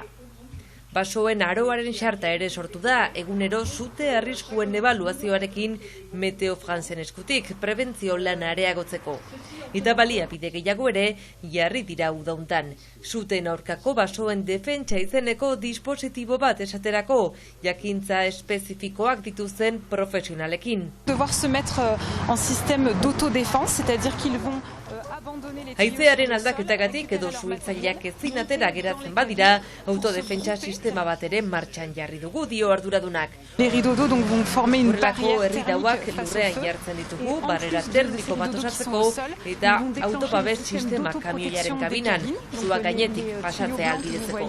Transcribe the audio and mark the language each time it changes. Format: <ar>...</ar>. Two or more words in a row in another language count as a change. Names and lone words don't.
<eu>Basoen aroaren xarta ere sortu da, egunero sute arriskuen ebaluazioarekin Meteo Fransen eskutik prebentzio lana areagotzeko. Eta baliabide gehiago ere jarri dira udauntan. Suten aurkako basoen defentsa izeneko dispositibo bat esaterako, jakintza espezifikoak dituzten profesionalekin.</eu> <fr>Devoir se mettre en système d'autodéfense, c'est-à-dire qu'ils vont</fr> <eu>Haizearen aldaketagatik edo suhiltzaileak ezin atera geratzen badira, autodefentsa sistema bat ere martxan jarri dugu, dio arduradunak. Horrelako herridauak lurrean jartzen ditugu, barrera termiko bat osatzeko, eta autobabes sistema kamioiaren kabinan, zua gainetik pasatzea ahalbidetzeko.</eu>